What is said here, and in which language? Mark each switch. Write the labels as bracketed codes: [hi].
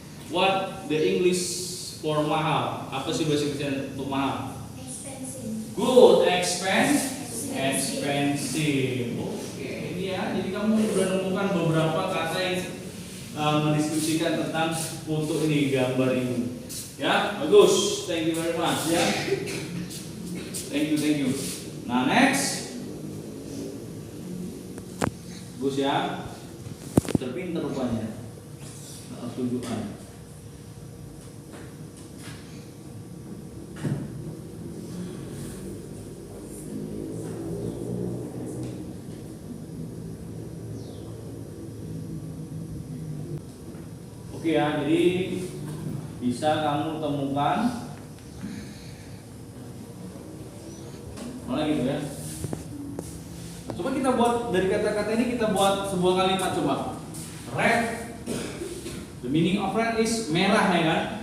[en] What the English for mahal? [id] Apa sih bahasa Inggrisnya untuk mahal? [en] Expensive. Good, expensive. [id] Oke, ini ya. Jadi kamu sudah menemukan beberapa kata yang mendiskusikan tentang foto ini, gambar ini. Ya, bagus. [en] Thank you very much. Ya. Thank you. Nah, next. [id] Bagus ya. Terpintar rupanya. Tunjukkan. Oke ya, jadi bisa kamu temukan mana gitu ya. Coba kita buat dari kata-kata ini, kita buat sebuah kalimat coba. [en] Red. The meaning of red is merah [id] ya kan?